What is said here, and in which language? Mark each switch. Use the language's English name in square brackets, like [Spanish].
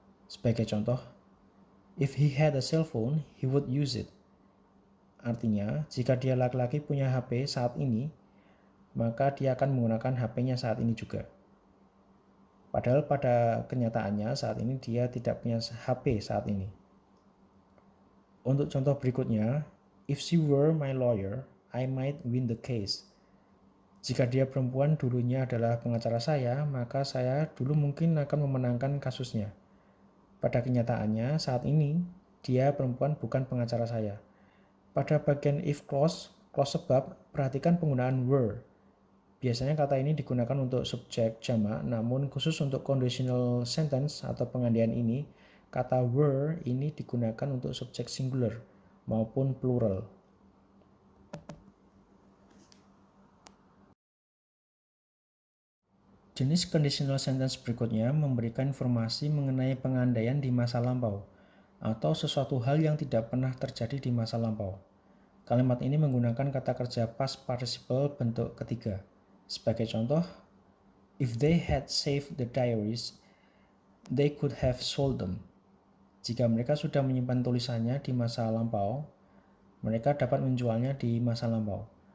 [Indonesian] Sebagai contoh, [English] if he had a cell phone, he would use it. [Indonesian] Artinya, jika dia laki-laki punya HP saat ini, maka dia akan menggunakan HP-nya saat ini juga. Padahal pada kenyataannya saat ini dia tidak punya HP saat ini. Untuk contoh berikutnya, [English] if she were my lawyer, I might win the case. [Indonesian] Jika dia perempuan dulunya adalah pengacara saya, maka saya dulu mungkin akan memenangkan kasusnya. Pada kenyataannya saat ini, dia perempuan bukan pengacara saya. Pada bagian if clause, clause sebab, perhatikan penggunaan were. Biasanya kata ini digunakan untuk subjek jamak, namun khusus untuk conditional sentence atau pengandaian ini, kata were ini digunakan untuk subjek singular maupun plural. Jenis conditional sentence berikutnya memberikan informasi mengenai pengandaian di masa lampau atau sesuatu hal yang tidak pernah terjadi di masa lampau. Kalimat ini menggunakan kata kerja past participle bentuk ketiga. Sebagai contoh, [English] if they had saved the diaries, they could have sold them. [Indonesian] Jika mereka sudah menyimpan tulisannya di masa lampau, mereka dapat menjualnya di masa lampau.